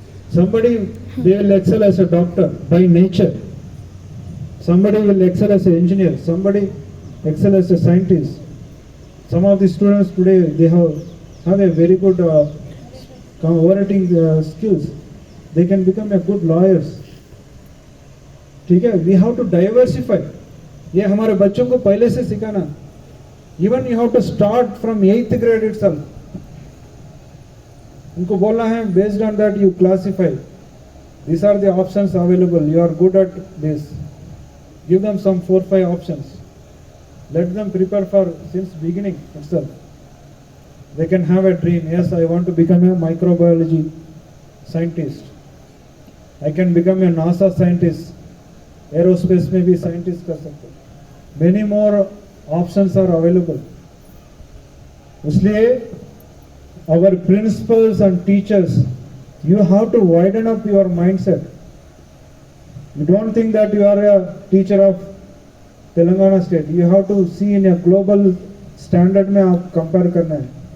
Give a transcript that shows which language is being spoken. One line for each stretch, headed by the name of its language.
English: Somebody they will excel as a doctor by nature, somebody will excel as an engineer, somebody excel as a scientist. Some of the students today they have a very good orating skills, they can become a good lawyers.
Hindi: ठीक है,
English: we have to diversify.
Hindi: ये हमारे बच्चों को पहले से सिखाना.
English: Even you have to start from 8th grade itself.
Hindi: उनको बोलना है
English: based on that you classify. These are the options available. You are good at this. Give them some 4-5 options. Let them prepare for since beginning itself. They can have a dream. Yes, I want to become a microbiology scientist. I can become a NASA scientist.
Hindi: Aerospace में भी scientist कर सकते.
English: Many more options are available. इसलिए our principals and teachers, you have to widen up your mindset. You don't think that you are a teacher of Telangana state. You have to see in a global standard
Hindi: में आप
English: compare
Hindi: करना है.